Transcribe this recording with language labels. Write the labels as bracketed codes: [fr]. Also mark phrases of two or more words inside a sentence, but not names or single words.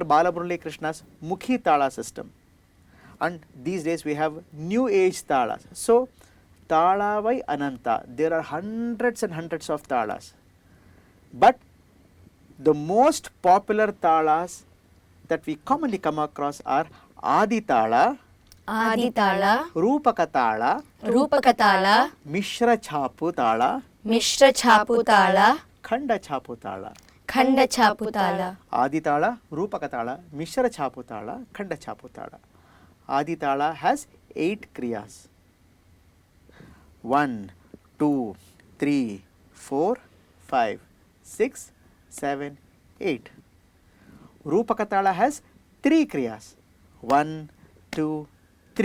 [en] Balamurali Krishna's Mukhi Tala system. And these days we have New Age Talas. So, Talavai Ananta, there are hundreds and hundreds of Talas. But the most popular Talas that we commonly come across are Adi Tala, ಆದಿತಾಳ Rupaka Tala, ರೂಪಕ ತಾಳ Mishra Chapu Tala, ಮಿಶ್ರ ಛಾಪು ತಾಳ Khanda Chapu Tala. ಖಂಡ ಛಾಪು ತಾಳ Adi Tala, Rupaka Tala, Mishra Chapu Tala, Khanda Chapu Tala. Adi Tala has 8 Kriyas. 1, 2, 3, 4, 5, 6, 7, 8. Rupaka Tala has 3 Kriyas. 1, 2, 3.